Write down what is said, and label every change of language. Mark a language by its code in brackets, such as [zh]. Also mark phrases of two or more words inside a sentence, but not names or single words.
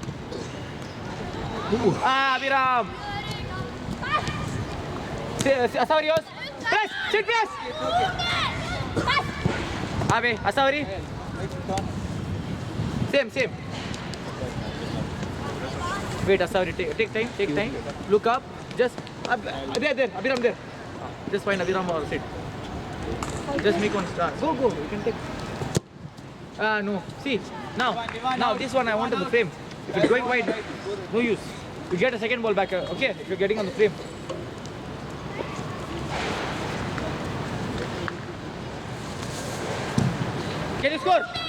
[en] Abhiram. Asarios. Press. Abe, Asari. Same. Wait, Asari, take time. Look up. Just there. Abhiram there. Just find Abhiram or sit. Just make one star. Go. You can take. No. See, now this one I want on the frame. If it's going wide, no use. You get a second ball back. Okay, if you're getting on the frame. Can you score?